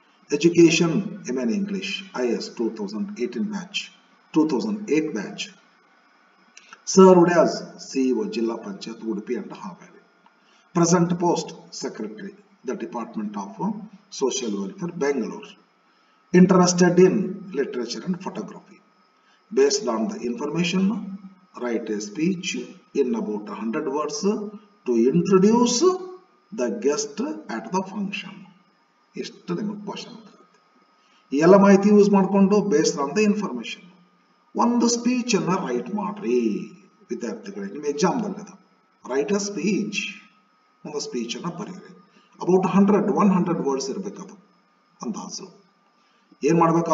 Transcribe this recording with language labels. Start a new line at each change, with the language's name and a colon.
English: Education MN English IS 2018 batch, 2008 batch. Served as CEO zilla panchayat Udupi and Haveri. Present post secretary the department of social welfare Bengaluru. interested in literature and photography. Based on the information, write a speech in about 100 words to introduce the guest at the function.
Kannada: ಇಷ್ಟು ನಿಮಗೆ question ಬರುತ್ತೆ. ಈ ಎಲ್ಲ ಮಾಹಿತಿ use ಮಾಡಿಕೊಂಡು
English: based on the information
Kannada: ಒಂದು speech ಅನ್ನ right ಮಾಡ್ರಿ ವಿದ್ಯಾರ್ಥಿಗಳೇ. ನಿಮ್ಮ ಎಕ್ಸಾಮ್ದಲ್ಲಿ ಅದು
English: write a speech,
Kannada: ಒಂದು ಸ್ಪೀಚ್ ಅನ್ನ ಬರೀರಿ.
English: about 100 words
Kannada: ಇರಬೇಕು. ಅದು ಅಂದಾಜು ಏನ್ ಮಾಡ್ಬೇಕು?